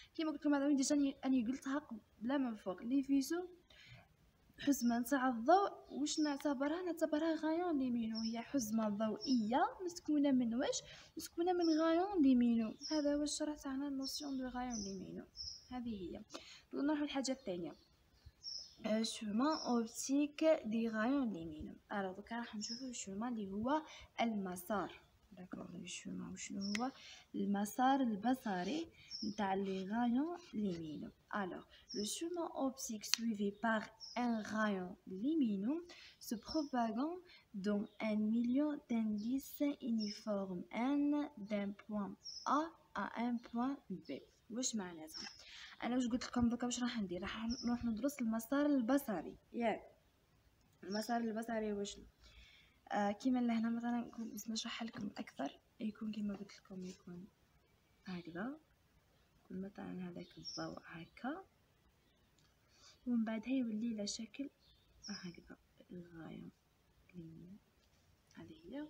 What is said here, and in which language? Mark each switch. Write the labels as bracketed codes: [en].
[ar] كما قلت لكم هذا وين ديجا اني قلتها بلا من فوق، لي فيسو حزمه نتاع الضوء. واش نعتبرها؟ نعتبرها غايون ليمينو، هي حزمه ضوئيه مسكونه من واش؟ مسكونه من غايون ليمينو. هذا هو الشرح تاعنا النوسيون دو غايون ليمينو. هذه هي. نروحو للحاجه الثانيه، [fr] chemin optique des rayons lumineux. [ar] alors دوكا راح نشوفو الشومان اللي هو المسار. داكوغ، الشومان وشنو هو؟ المسار البصري نتاع لي غايون lumineux. [fr] alors le chemin optique suivi par un rayon lumineux se propagant dans un milieu d'indice uniforme n d'un point A à un point B. [ar] واش معناتها؟ انا واش قلت لكم دوكا واش راح ندير؟ راح نروح ندرس المسار البصري، ياك المسار البصري واش كيما لهنا مثلا باش نشرح لكم اكثر، يكون كيما قلت لكم يكون هكذا، يكون مثلا هذاك الضوء هكا، ومن بعدها يولي له شكل هكذا الغاية ليمين. هذه هي.